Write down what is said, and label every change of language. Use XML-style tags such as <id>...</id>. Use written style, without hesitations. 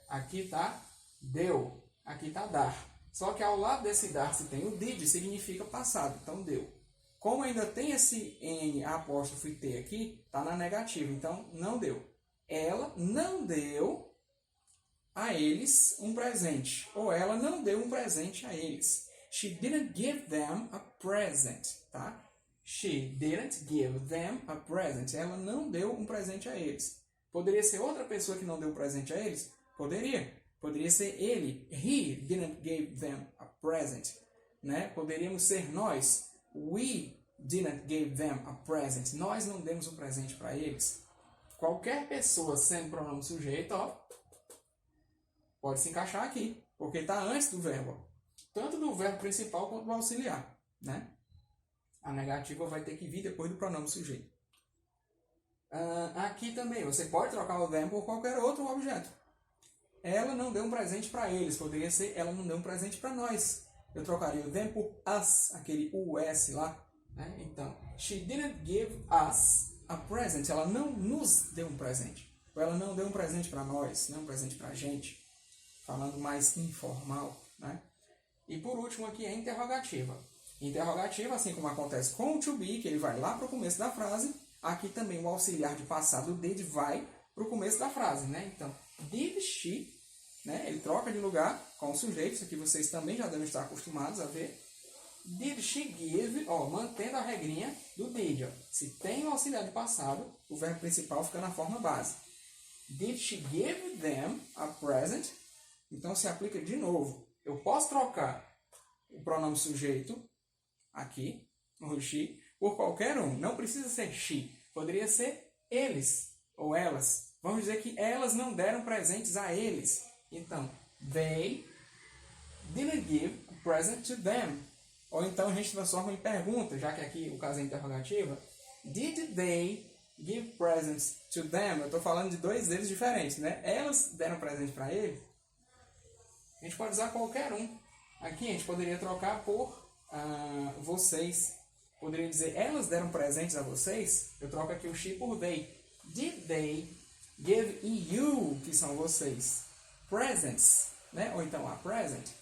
<pt>Aqui está deu, aqui está dar. Só que ao lado desse dar se tem o did, significa passado, então deu. Como ainda tem esse N apóstrofe T aqui, está na negativa, então não deu. Ela não deu a eles um presente. Ou ela não deu um presente a eles.</pt> <en>She didn't give them a present. Tá? She didn't give them a present.</en> <pt>Ela não deu um presente a eles. Poderia ser outra pessoa que não deu um presente a eles? Poderia. Poderia ser ele.</pt> <en>He didn't give them a present. Né?</en> <pt>Poderíamos ser nós.</pt> <en>We didn't give them a present.</en> <pt>Nós não demos um presente para eles. Qualquer pessoa sendo pronome sujeito, ó, pode se encaixar aqui, porque está antes do verbo. Tanto do verbo principal quanto do auxiliar. Né? A negativa vai ter que vir depois do pronome sujeito. Aqui também, você pode trocar o them por qualquer outro objeto. Ela não deu um presente para eles. Poderia ser, ela não deu um presente para nós. Eu trocaria o them por us, aquele US lá. Né?</pt> <en>Então, she didn't give us a present.</en> <pt>Ela não nos deu um presente. Ou ela não deu um presente para nós, não um presente para a gente. Falando mais informal. Né? E por último aqui é a interrogativa. Interrogativa, assim como acontece com o to be, que ele vai lá para o começo da frase, aqui também o auxiliar de passado, did, vai para o começo da frase. Né? Então,</pt> <en>did she,</en> <pt>né? Ele troca de lugar com o sujeito, isso aqui vocês também já devem estar acostumados a ver.</pt> <en>Did she give,</en> <pt>ó, mantendo a regrinha do did. Ó. Se tem o auxiliar de passado, o verbo principal fica na forma base.</pt> <en>Did she give them a present?</en> <pt>Então se aplica de novo. Eu posso trocar o pronome sujeito aqui, o she, por qualquer um. Não precisa ser she. Poderia ser eles ou elas. Vamos dizer que elas não deram presentes a eles.</pt> <en>Então, they didn't give a present to them.</en> <pt>Ou então a gente transforma em pergunta, já que aqui o caso é interrogativa.</pt> <en>Did they give presents to them?</en> <pt>Eu estou falando de dois deles diferentes, né? Elas deram presente para ele. A gente pode usar qualquer um. Aqui a gente poderia trocar por vocês. Poderia dizer, elas deram presentes a vocês. Eu troco aqui o she por they.</pt> <en>Did they give you,</en> <pt>que são vocês,</pt> <en>presents?</en> <pt>Né? Ou então</pt> <en>a present.</en>